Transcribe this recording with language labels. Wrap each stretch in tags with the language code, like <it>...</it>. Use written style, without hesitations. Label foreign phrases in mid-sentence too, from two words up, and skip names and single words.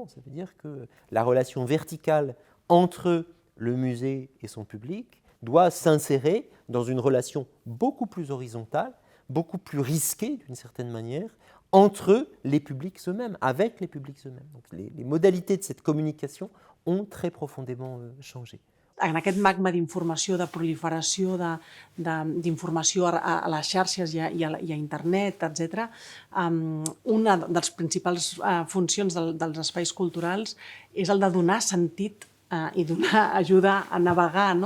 <fr>Ça veut dire que la relation verticale entre le musée et son public doit s'insérer dans une relation beaucoup plus horizontale, beaucoup plus risquée d'une certaine manière, entre les publics eux-mêmes, avec les publics eux-mêmes. Donc les modalités de cette communication ont très profondément changé.</fr> <ca>En aquest magma d'informació, de proliferació d'informació a les xarxes i a internet, etc., una de les principals funcions dels espais culturals és el de donar sentit i donar ajuda a navegar, no?</ca>